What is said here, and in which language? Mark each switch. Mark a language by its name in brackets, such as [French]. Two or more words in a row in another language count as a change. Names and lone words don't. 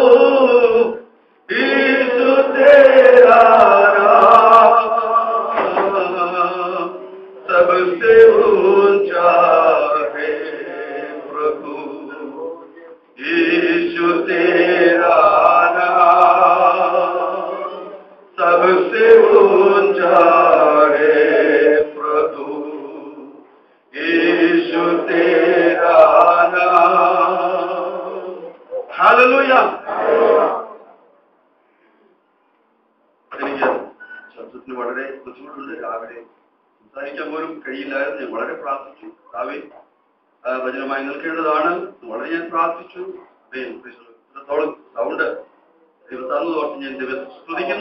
[Hindi] यीशु तेरा नाम, सबसे ऊंचा है प्रभु यीशु तेरा नाम, सबसे ऊंचा है प्रभु यीशु तेरा नाम। हालेलुया। [Malayalam] എനിക്ക് ശബ്ദത്തിന് വളരെ ബുദ്ധിമുട്ടുണ്ട്. രാവിലെ സംസാരിക്കാൻ പോലും കഴിയില്ലായിരുന്നു. ഞാൻ വളരെ പ്രാർത്ഥിച്ചു. രാവിലെ വചനമായി നിൽക്കേണ്ടതാണ്. വളരെ ഞാൻ പ്രാർത്ഥിച്ചു. ഇത്രത്തോളം സൗണ്ട് ദൈവത്താന്ന് ഓർത്ത് ഞാൻ ദൈവത്തെ സ്തുതിക്കുന്നു.